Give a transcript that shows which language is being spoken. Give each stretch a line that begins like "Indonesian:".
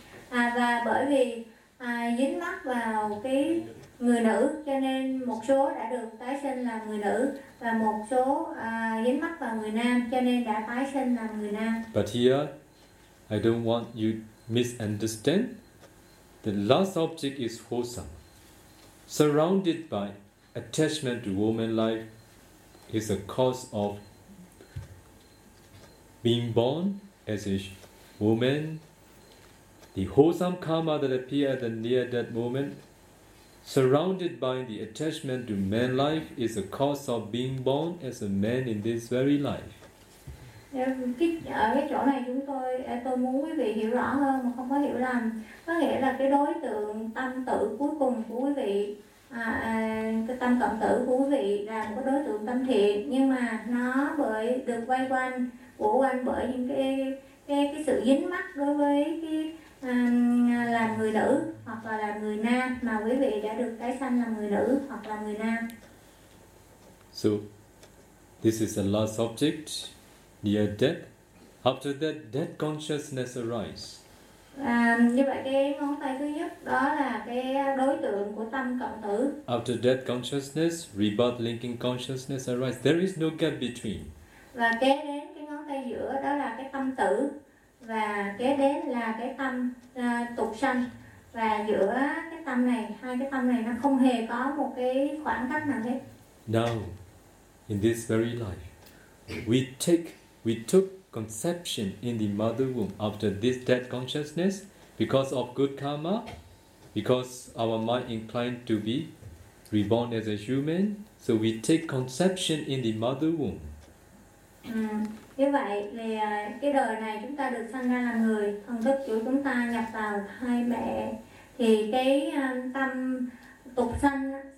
Vietnamese: Và bởi vì dính mắc vào cái người nữ cho nên một số đã được tái sinh làm người nữ và một số dính mắc vào người nam cho nên đã tái sinh làm người nam.
English: But here, I don't want you to misunderstand. The last object is wholesome. Surrounded by attachment to woman life is a cause of being born as a woman. The wholesome karma that appears at the near death moment, surrounded by the attachment to man life, is a cause of being born as a man in this very life.
Vietnamese: Ở cái chỗ này tôi muốn quý vị hiểu rõ hơn mà không có hiểu lầm. Có nghĩa là cái đối tượng tâm tử cuối cùng của quý vị, cái tâm cận tử của quý vị là một cái đối tượng tâm thiện, nhưng mà nó bởi được quay quanh của quanh bởi những cái sự dính mắc đối với cái làm người nữ hoặc là làm người nam, mà quý vị đã được tái sanh làm người nữ hoặc là người nam.
English: So this is the last object. Near death, after that, dead consciousness arises.
Vietnamese: Như vậy cái ngón tay thứ nhất đó là cái đối tượng của tâm cận tử.
English: After dead consciousness, rebirth linking consciousness arises. There is no gap between.
Vietnamese: Và kế đến cái ngón tay giữa đó là cái tâm tử và kế đến là cái tâm tục sanh, và giữa cái tâm này, hai cái tâm này nó không hề có một cái khoảng cách nào hết.
English: Now, in this very life, we took conception in the mother womb after this dead consciousness because of good karma, because our mind inclined to be reborn as a human, so we take conception in the mother womb.
Vietnamese: Như vậy thì cái đời này chúng ta được sanh ra làm người, thần thức của chúng ta nhập vào thai mẹ, thì cái tâm tục sanh